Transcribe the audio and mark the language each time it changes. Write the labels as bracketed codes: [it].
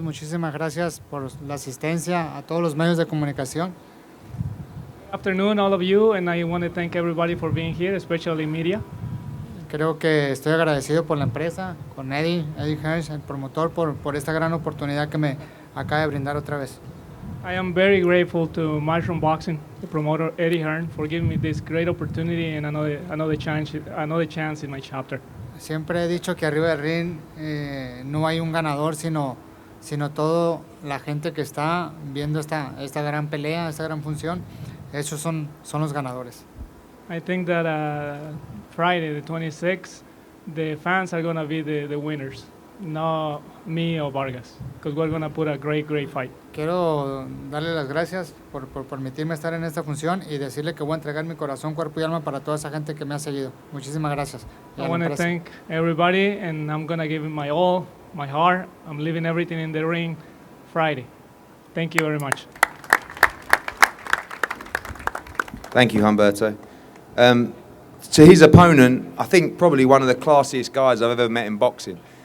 [es] Muchísimas gracias por la asistencia a todos los medios de comunicación. [en] Good afternoon, all of you, and I want to thank everybody for being here, especially media. [es] Creo que estoy agradecido por la empresa, con Eddie Hirsch, el promotor, por esta gran oportunidad que me acaba de brindar otra vez. [en] I am very grateful to Mushroom Boxing, the promoter Eddie Hearn, for giving me this great opportunity and another chance in my chapter. [es] Siempre he dicho que arriba del ring no hay un ganador, sino toda la gente que está viendo esta gran pelea, esta gran función. Esos son los ganadores. [en] I think that Friday, the 26th, the fans are going to be the winners, not me or Vargas, because we're going to put a great fight. Quiero darle las gracias por permitirme estar en esta función y decirle que voy a entregar mi corazón, cuerpo y alma para toda esa gente que me ha seguido. Muchísimas gracias. I want to thank everybody, and I'm going to give it my all, my heart. I'm leaving everything in the ring Friday. Thank you very much. Thank you, Humberto. To his opponent, I think probably one of the classiest guys I've ever met in boxing.